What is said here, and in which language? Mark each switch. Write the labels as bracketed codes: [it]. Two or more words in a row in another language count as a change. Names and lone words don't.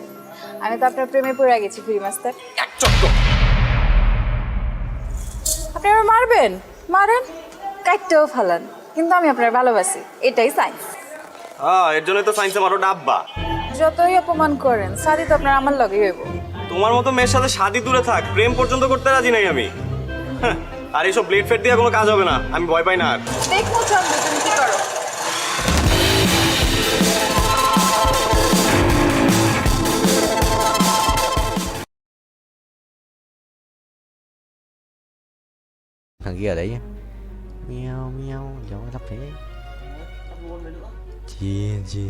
[bn] আমি তো আপনার প্রেমে পড়ে গেছি ফ্রি মাস্টার। আপনি আমার মারবেন, মারেন, কাটতেও ফালান, কিন্তু আমি আপনার ভালোবাসি, এটাই সাইন্স। হ্যাঁ এর জন্য তো সায়েন্সে মারো ডাব্বা। যতই অপমান করেন সাদি তো আপনার আমার লগে হইব। তোমার মতো মেয়ের সাথে শাদি দূরে থাক, প্রেম পর্যন্ত করতে রাজি নাই আমি। হ্যাঁ, আর এইসব ব্লেড ফেড দিয়ে কোনো কাজ হবে না, আমি ভয় পাই না আর। দেখো চন্দ্র তুমি কি করো। [vi] Thằng kia ở đấy nhá. Meo meo gió thấp thế. Chi.